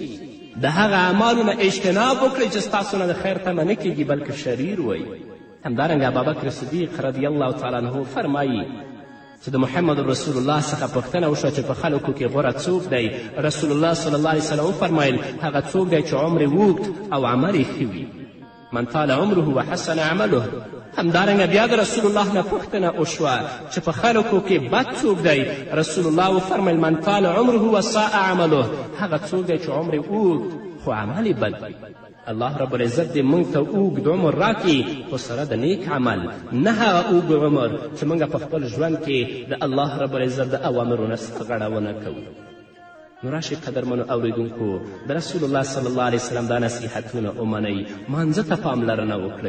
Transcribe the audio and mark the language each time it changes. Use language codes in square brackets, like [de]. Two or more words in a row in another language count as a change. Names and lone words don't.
[ps] د هغه اعمالو نه اجتناب وکړئ چې ستاسو نه د خیر تمه نه کیږي بلکې شریر وی. همدارنګه ابابکر صدیق [ar] رضی الله تعالی عنه [ps] فرمایي چې د محمد رسول الله څخه پوښتنه وشوه چې په خلکو کې غوره څوک دی. رسول الله [ar] صلی الله علیه وسلم [ps] وفرمیل هغه څوک دی چې عمر اوږد او عمل یې ښه وي، [ar] من طال عمره وحسن عمله. [ps] همدارنګه بیا د رسول الله نه پوښتنه وشوه چې په خلکو کې بد څوک دی. رسول الله وفرمیل [ar] من طال عمره وساء عمله، [ps] هغه څوک دی چې عمر اوږد خو عمل یې بد وي. الله [ar] رب العزت [ps] دې موږ ته اوږد عمر راکړي خو سره د نیک عمل، نه هغه اوږد عمر چې موږ په خپل ژوند کې د الله [ar] رب العزت [ps] د اوامرو نه سرغړونه کوو. نو راشئ قدرمنو اوریدونکو، د رسول الله [ar] صلی الله علیه وسلم [ps] دا نصیحتونه ومنئ، مانځه ته پاملرنه وکړئ.